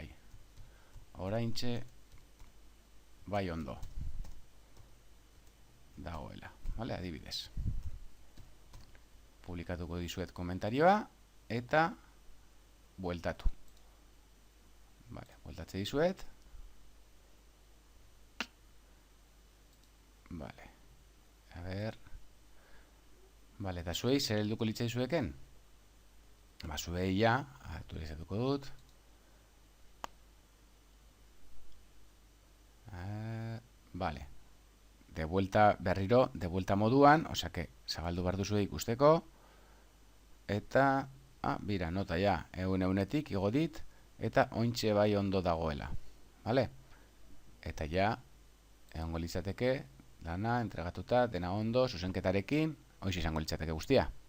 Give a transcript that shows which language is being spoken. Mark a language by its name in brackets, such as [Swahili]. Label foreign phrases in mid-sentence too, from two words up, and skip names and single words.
[Basque] Oraintxe bai ondo. Dagoela, vale? Adibidez. Publikatuko dizuet komentarioa, eta bueltatu. Vale, bueltatze dizuet. Vale. [Spanish] A ver. [Basque] Vale, eta zuei, zer helduko litzai zueken? Zuei ja, aktualizatuko dut. Vale. [Spanish] De vuelta [Basque] berriro, [Spanish] de vuelta [Basque] moduan, osea que zabaldu behar duzu ikusteko. Eta, bira, nota ja, eunetik igo dit, eta ointxe bai ondo dagoela. Vale? Eta ja, egongo litzateke, dana, entregatuta, dena ondo, zuzenketarekin, hoiz izango litzateke guztia.